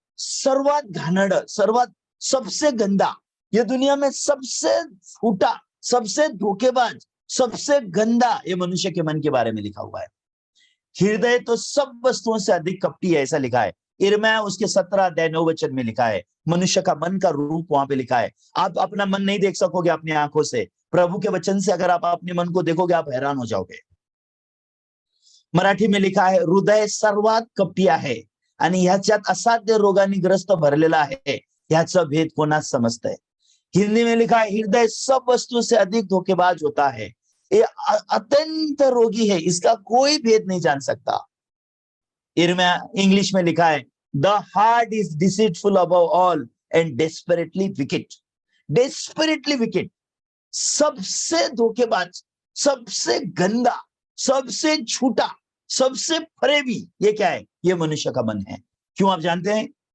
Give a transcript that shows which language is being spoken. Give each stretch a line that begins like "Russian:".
Marathi: सर्वात घानड़, सर्वात,
Hindi: सबसे गंदा, ये दुनिया में सबसे फूटा, सबसे धोखेबाज, सबसे गंदा, ये मनुष्य के मन के बारे में लिखा हुआ है। हृदय तो सब वस्तुओं से अधिक कपटी है, ऐसा लिखा है। यिर्मयाह उसके 17 अध्याय 9 वचन में लिखा है। मनुष्य का मन का रूप वहां पे लिखा है। आप अपना मन नहीं देख सकोगे अपनी आंखों से, प्रभु के वचन से अगर आप अपने मन को देखोगे आप हैरान हो जाओगे। मराठी में लिखा है
Marathi: हृदय सर्वात कपटी आहे आणि ह्याच्यात असाध्य रोगांनी ग्रस्त भरलेला आहे, ह्याचा भेद कोणास समजतंय।
Hindi: हिंदी में लिखा है हृदय सब वस्तु से अधिक धोखेबाज होता है, ये अत्यंत रोगी है, इसका कोई भेद नहीं जान सकता। इंग्लिश में लिखा है
English: The heart is deceitful above all and desperately wicked. Desperately wicked,
Hindi: सबसे धोखेबाज, सबसे गंदा, सबसे झूठा, सबसे फरेबी, ये क्या है? ये मनुष्य का मन है। क्यों आप जानते हैं?